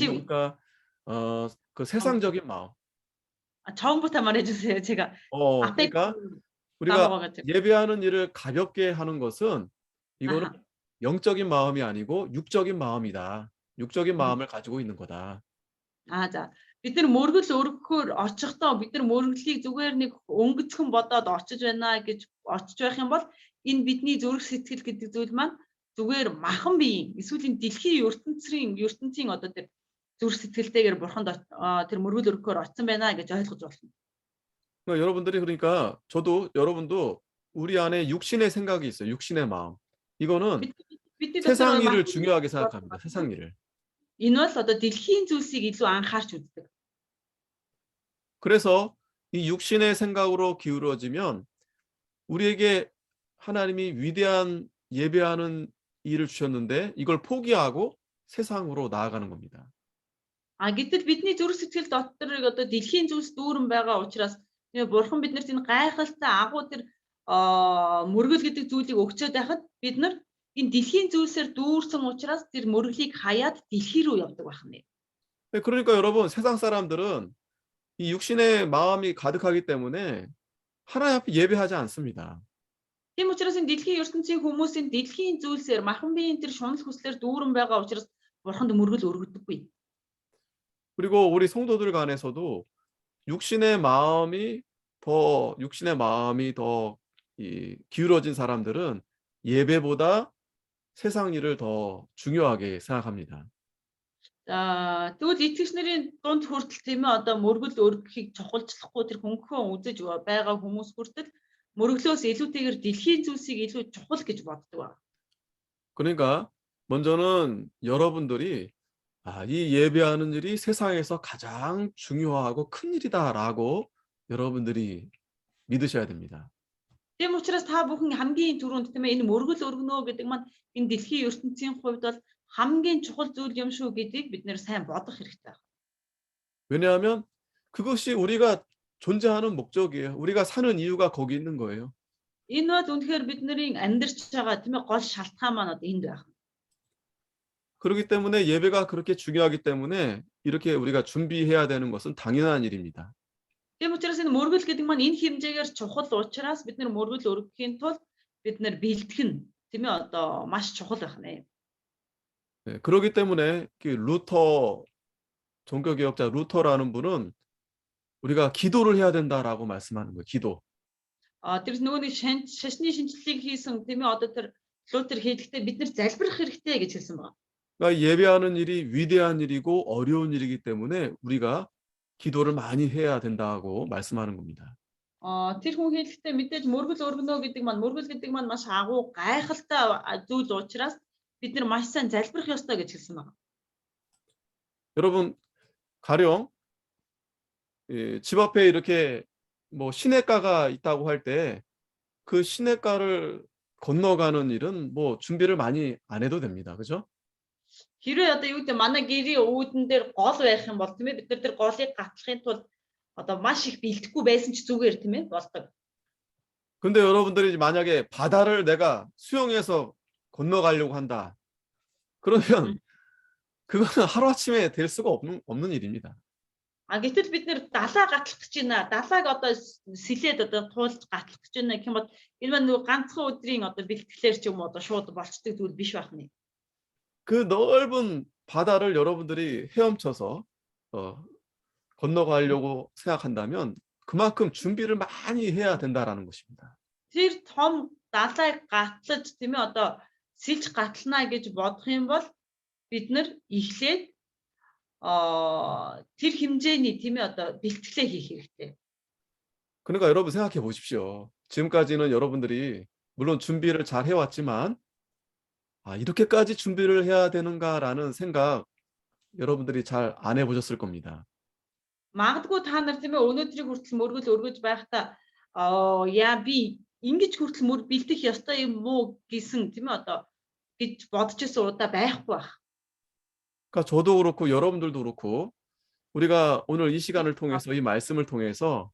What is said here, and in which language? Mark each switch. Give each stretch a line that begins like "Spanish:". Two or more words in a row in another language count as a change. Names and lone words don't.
Korean: 그러니까 그 세상적인 마음. 처음부터 말해주세요. 제가 앞에 그러니까 우리가 까먹어가지고. 예배하는 일을 가볍게 하는 것은 이거는 아하. 영적인 마음이 아니고 육적인 마음이다. 육적인 마음을 가지고 있는 거다.
Mongolian: За бид нар мөргөл өргөхөөр очихдоо бид нар мөргөлийг зүгээр нэг өнгөцгөн бодоод очиж байна гэж очиж байх юм бол энэ бидний зүрх сэтгэл гэдэг зүйл маань зүгээр махан биеийн эсвэл энэ дэлхийн ертөнцийн одоо тэр зүрх сэтгэлтэйгээр бурханд тэр мөргөл өргөхөөр очсон байна гэж ойлгож болно.
Korean: 그러니까 여러분들이 그러니까 여러분도 우리 안에 육신의 생각이 있어요. 육신의 마음. 이거는
Mongolian: бидний
Korean: 세상 일을 중요하게 생각합니다. 세상 일을.
Mongolian: Энэ бол одоо дэлхийн зүйлсийг илүү анхаарч үздэг.
Korean: 그래서 이 육신의 생각으로 기울어지면 우리에게 하나님이 위대한 예배하는 일을 주셨는데 이걸 포기하고 세상으로 나아가는 겁니다.
Mongolian: Гэтэл бидний зүрх сэтгэл дотор одоо дэлхийн зүйлс дүүрэн байгаа учраас бурхан биднэрт энэ гайхалтай агуу тэр мөргөл гэдэг зүйлийг өгчөөд байхад бид нар энэ дэлхийн зүйлсээр дүүрсэн учраас тэр мөргөлийг хаяад дэлхий рүү явдаг байна.
Korean: 그러니까 여러분 세상 사람들은 이 육신의 마음이 가득하기 때문에 하나님 앞에 예배하지 않습니다.
Mongolian: Тийм учраас энэ дэлхийн ертөнцийн хүмүүсийн дэлхийн зүйлсээр махан биеийн тэр шунал хүслээр дүүрэн байгаа учраас бурханд мөргөл өргөдөггүй.
Korean: 그리고 우리 성도들 간에서도 육신의 마음이 더 기울어진 사람들은 예배보다 세상 일을 더 중요하게 생각합니다.
Mongolian: Тэгвэл итгэгч нарын дунд хүртэл тийм ээ одоо мөргөл өргөхийг чухалчлахгүй тэр хөнгөн үзэж байгаа хүмүүс хүртэл мөргөлөөс илүүтэйгээр дэлхийн зүйлсийг илүү чухал гэж боддог.
Korean: 그러니까 먼저는 여러분들이 이 예배하는 일이 세상에서 가장 중요하고 큰 일이다라고 여러분들이 믿으셔야 됩니다.
Mongolian: Тийм учраас та бүхэн хамгийн түрүүнд тийм ээ энэ мөргөл өргөнөө гэдэг маань энэ дэлхийн ертөнцийн хувьд бол хамгийн чухал зүйл юм шүү гэдгийг бид нэр сайн бодох хэрэгтэй.
Korean: 왜냐하면 그것이 우리가 존재하는 목적이에요. 우리가 사는 이유가 거기 있는 거예요.
Mongolian: Энэ бол үнэхээр бидний амьдарч байгаа тийм ээ гол шалтгаан маань одоо энд байх.
Korean: 그렇기 때문에 예배가 그렇게 중요하기 때문에 이렇게 우리가 준비해야 되는 것은 당연한 일입니다.
Mongolian: Тийм учраас энэ мөргөл гэдэг маань энэ хэмжээгээр чухал учраас бид нар мөргөл өргөхийн тулд бид нар бэлтгэх нь тийм ээ одоо маш чухал байх нэ.
Korean: 네, 그렇기 때문에 그 루터 종교개혁자 루터라는 분은 우리가 기도를 해야 된다라고 말씀하는 거예요. 기도.
Mongolian: Тэр нөгөө нэг шашны шинжилгээг хийсэн тийм ээ одоо тэр Лютер хэлэхдээ бид нар залбирах хэрэгтэй гэж хэлсэн байна.
Korean: 그러니까 예배하는 일이 위대한 일이고 어려운 일이기 때문에 우리가 기도를 많이 해야 된다고 말씀하는 겁니다.
Mongolian: Тэр хүн хэлэхдээ мэдээж мөргөл өргөнө гэдэг маань маш агуу гайхалтай зүйл учраас бид нар маш сайн залбирах ёстой гэж хэлсэн байна.
Korean: 여러분 가령 집 앞에 이렇게 뭐 시냇가가 있다고 할 때 그 시냇가를 건너가는 일은 뭐 준비를 많이 안 해도 됩니다. 그죠?
Mongolian: Хэрвээ одоо юу гэдэг манай гэрийн үүдэн дээр гол байх юм бол тийм ээ бид нар тэр голыг гатлахын тулд одоо маш их бэлтгэхгүй байсан ч зүгээр тийм ээ болдог.
Korean: 근데 여러분들이 만약에 바다를 내가 수영해서 건너가려고 한다. 그러면 그거는 하루아침에 될 수가 없는 일입니다.
Mongolian: Гэтэл бид нэр далаа гатлах гэж байна. Далааг одоо сэлээд одоо туулж гатлах гэж байна гэх юм бол энэ маань нөгөө ганцхан өдрийн одоо бэлтгэлээр ч юм уу одоо шууд болцдог зүйл биш байх нь.
Korean: 그 넓은 바다를 여러분들이 헤엄쳐서 건너가려고 생각한다면 그만큼 준비를 많이 해야 된다라는 것입니다.
Mongolian: Тэр том далайг гатлаж тийм ээ одоо сэлж гатлана гэж бодох юм бол бид нар эхлээд тэр хэмжээний тийм ээ одоо бэлтгэлээ хийх хэрэгтэй.
Korean: 그러니까 여러분 생각해 보십시오. 지금까지는 여러분들이 물론 준비를 잘 해왔지만 이렇게까지 준비를 해야 되는가라는 생각 여러분들이 잘 안 해보셨을 겁니다.
Mongolian: Магадгүй та нар тийм ээ өнөөдрийг хүртэл мөргөл өргөж байхдаа яа би ингэж хүртэл мөр бэлдэх ёстой юм уу гэсэн тийм ээ одоо гэж бодож исэн удаа байхгүй байх.
Korean: 그러니까 저도 그렇고 여러분들도 그렇고 우리가 오늘 이 시간을 통해서 이 말씀을 통해서